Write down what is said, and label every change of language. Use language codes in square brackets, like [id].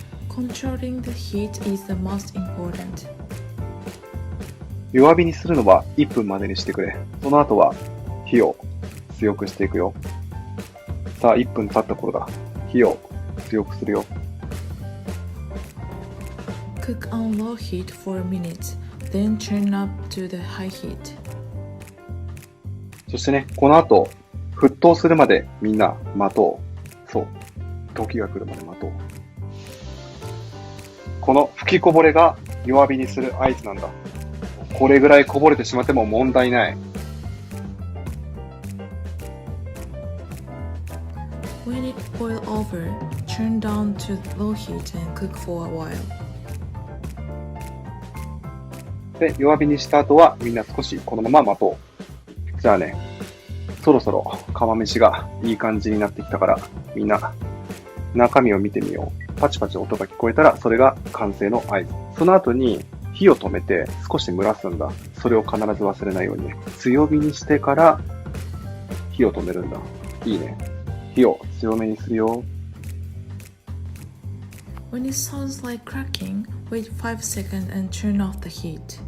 [en] Controlling the heat is the most important. [ja] 弱火にするのは1分までにしてくれ。その後は火を強くしていくよ。さあ、1分経った頃だ。火を強くするよ。 [en] Cook on low heat for a minute, then turn up to the high heat. [ja] そしてね、この後、沸騰するまでみんな待とう。そう。時が来るまで待とう。この吹きこぼれが弱火にする合図なんだ。これぐらいこぼれてしまっても問題ない。 [en] When it boils over, turn down to low heat and cook for a while. [ja] で、弱火にした後はみんな少しこのまま待とう。じゃあね、そろそろ釜飯がいい感じになってきたから、みんな中身を見てみよう。パチパチ音が聞こえたら、それが完成の合図。その後に火を止めて少し蒸らすんだ。それを必ず忘れないようにね。強火にしてから火を止めるんだ。いいね。火を強めにするよ。 [en] When it sounds like cracking, wait 5 seconds and turn off the heat.